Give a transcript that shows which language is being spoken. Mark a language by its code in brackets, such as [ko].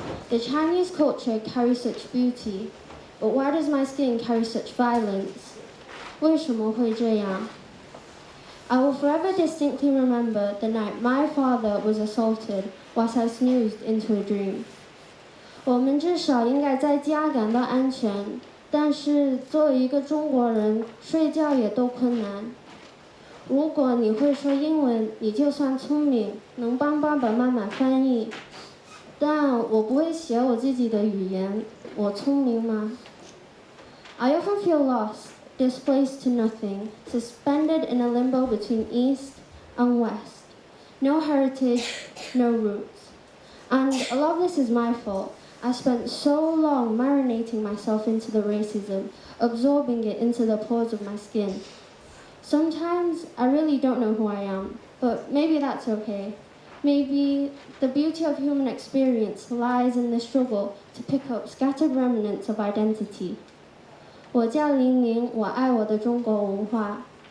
[en] The Chinese culture carries such beauty, but why does my skin carry such violence? [zh] 为什么会这样? [en] I will forever distinctly remember the night my father was assaulted whilst I snoozed into a dream. [zh] 我们至少应该在家感到安全，但是作为一个中国人，睡觉也都困难。如果你会说英文，你就算聪明，能帮爸爸妈妈翻译。但我不会写我自己的语言，我聪明吗？ [en] I often feel lost, displaced to nothing, suspended in a limbo between East and West. No heritage, no roots. And a lot of this is my fault. I spent so long marinating myself into the racism, absorbing it into the pores of my skin. Sometimes I really don't know who I am, but maybe that's okay. Maybe the beauty of human experience lies in the struggle to pick up scattered remnants of identity. [zh] 我叫玲玲，我爱我的中国文化。